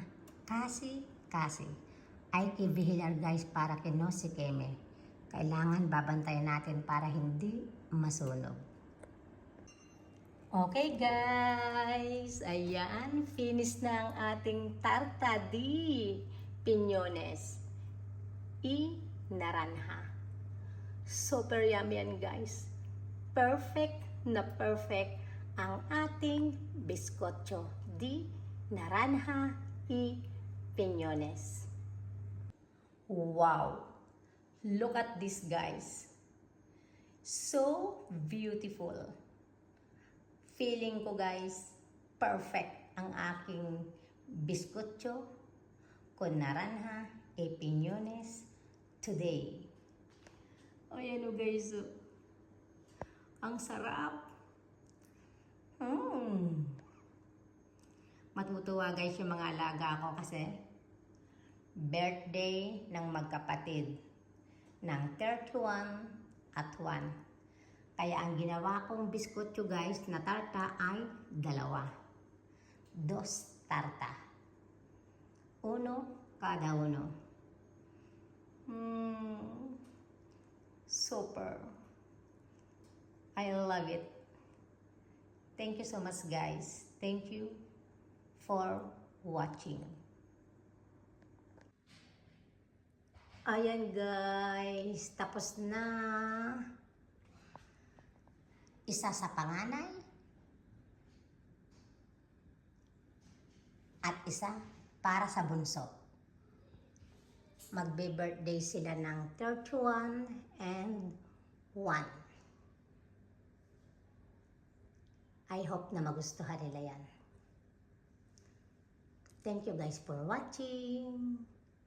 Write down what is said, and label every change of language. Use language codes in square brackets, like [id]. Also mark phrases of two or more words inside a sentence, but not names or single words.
[tl] Kasi, ay kibihilar guys para kino si Keme. Kailangan babantayan natin para hindi masunog. Okay guys, ayan, finish na ang ating [es] tarta di pinyones y naranja. [en] Super yummy [tl] yan guys. Perfect na perfect ang ating [es] biskotyo di naranja y pinyones. [en] Wow! Look at this guys. So beautiful. [tl] Feeling ko guys, perfect ang aking [es] biskotyo con naranja e piñones [tl] today. Ayan o guys, ang sarap. Matutuwa guys yung mga alaga ko kasi birthday ng magkapatid ng 31 at 1. Kaya ang ginawa kong biskotyo guys na tarta ay dalawa. 2 tarta. 1 kada 1. [en] Super. I love it. Thank you so much guys. Thank you for watching. [tl] Ayan guys, tapos na. Isa sa panganay at isa para sa bunso. Magbe-birthday sila ng 31 and 1. [en] I hope [tl] na magustuhan nila yan. [en] Thank you guys for watching.